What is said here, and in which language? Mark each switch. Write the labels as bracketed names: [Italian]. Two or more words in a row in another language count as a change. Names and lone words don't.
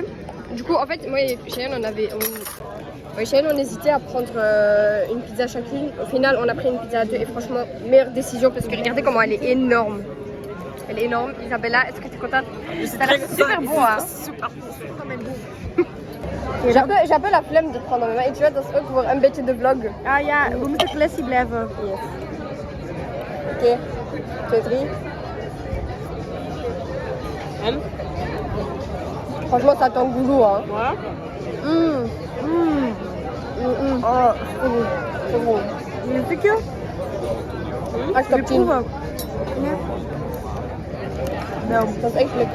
[French] Du coup en fait moi et Cheyenne on hésitait à prendre une pizza chacune. Au final on a pris une pizza à 2 et franchement meilleure décision parce que regardez comment elle est énorme. Elle est énorme. Isabella, est-ce que tu es contente? Ça a l'air super beau hein. Super beau. J'ai un peu la flemme de prendre en main. [Dutch] Ik weet dat is ook voor een beetje de vlog. Ah ja, we moeten classy blijven. Yes. Oké, 2, 3. [French] Franchement, ça tend goulot hein. Ouais. Oh, c'est bon. Je sais que. [English] Ah, stop team. [Dutch] Nou, Dat is echt lekker.